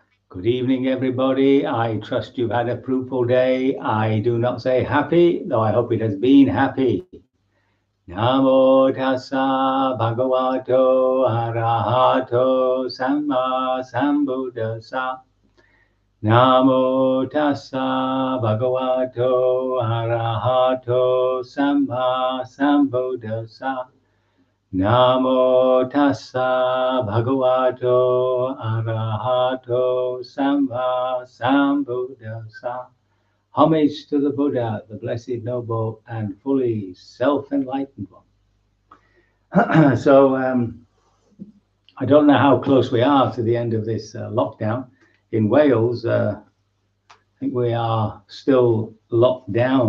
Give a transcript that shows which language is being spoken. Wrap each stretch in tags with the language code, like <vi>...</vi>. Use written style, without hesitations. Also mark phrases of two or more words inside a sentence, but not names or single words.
<en>Good evening, everybody. I trust you've had a fruitful day. I do not say happy, though I hope it has been happy.</en> <pi>Namo tassa bhagavato arahato samma sambuddhassa. Namo tassa bhagavato arahato samma sambuddhassa. Namo tassa bhagavato arahato samma sambuddhassa.</pi> <en>Homage to the Buddha, the blessed, noble, and fully self-enlightened one. So I don't know how close we are to the end of this lockdown. In Wales, I think we are still locked down.</en>